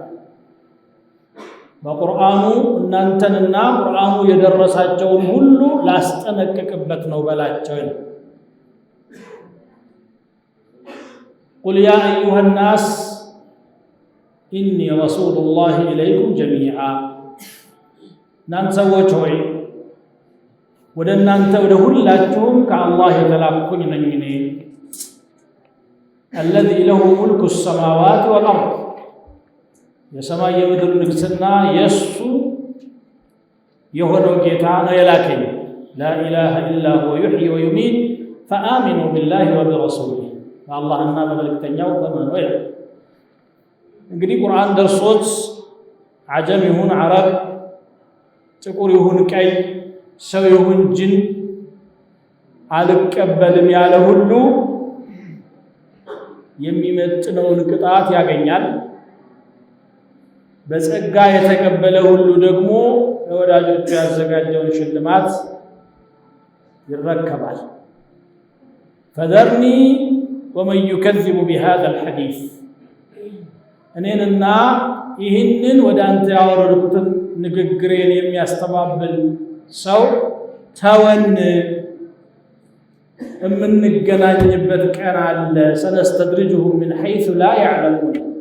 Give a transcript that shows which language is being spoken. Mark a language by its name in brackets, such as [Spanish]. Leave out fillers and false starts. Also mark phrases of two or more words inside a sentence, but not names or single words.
[Amharic] በቁርአኑ እናንተንና ቁርአኑ የደረሳቸውን ሁሉ ላስጠነቅቅበት ነው በላቸው። ቁል [Arabic] يا أيها الناس إني رسول الله إليكم جميعا [Amharic] እናንተ ሰዎች ሆይ ወደ እናንተ ወደ ሁላችሁም ከአላህ የተላኩኝ ነኝ እኔ [Arabic] الذي له ملك السماوات والأرض [Amharic] የሰማይ የምድር ንግስና የሱ የሆነው ጌታ ነው የላከኝ። [Arabic] لا إله إلا هو يحيي ويميت فآمنوا بالله وبرسوله [Amharic] በአላህና በመልእክተኛው በመኑ ይላል። እንግዲህ ቁርአን ደርሶት አጀም ይሁን አረብ፣ ጥቁር ይሁን ቀይ፣ ሰው ይሁን ጅን አልቀበልም ያለ ሁሉ የሚመጥነውን ቅጣት ያገኛል። በጸጋ የተቀበለ ሁሉ ደግሞ ለወዳጆቹ ያዘጋጀውን ሽልማት ይረከባል። [Arabic] فذرني ومن يكذب بهذا الحديث [Amharic] እኔንና ይህንን ወደ አንተ ያወረድኩትን ንግግሬን የሚያስተባብል ሰው ተወን፣ የምንገናኝበት ቀን አለ። [Arabic] سنستدرجهم من حيث لا يعلمون